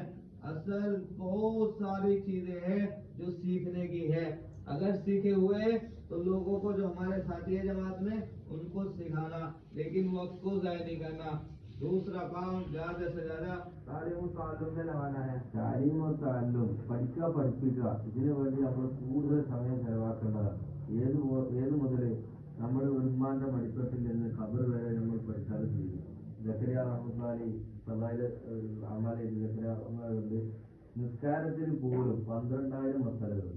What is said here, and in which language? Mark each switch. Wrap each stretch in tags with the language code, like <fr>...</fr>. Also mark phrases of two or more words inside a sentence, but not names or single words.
<ur>اصل بہت ساری چیزیں ہیں جو سیکھنے کی ہے. اگر سیکھے ہوئے تو لوگوں کو جو ہمارے ساتھی ہے جماعت میں ان کو سکھانا, لیکن وقت کو ضائع نہیں کرنا. دوسرا کام زیادہ سے زیادہ تعلیم و تعلم میں لگانا ہے. تعلیم و تعلم,</ur> <ml>പഠിക്കുക പഠിപ്പിക്കുക, ഇതിനു വേണ്ടി നമ്മൾ കൂടുതൽ സമയം ചെലവാക്കേണ്ടതാണ്. ഏത് മുതൽ നമ്മൾ ഉമ്മാന്റെ മടിത്തട്ടിൽ നിന്ന് ഖബർ വരെ നമ്മൾ പഠിച്ചാലും ചെയ്യും. ജക്കരിയ റഹ്മത്തുള്ളാഹി ഫളായില് അമലെ ജക്കരിയ റഹ്മത്തുള്ളാഹി നിസ്കാരത്തിൽ പോലും 12,000 മസലകളുണ്ട്.</ml>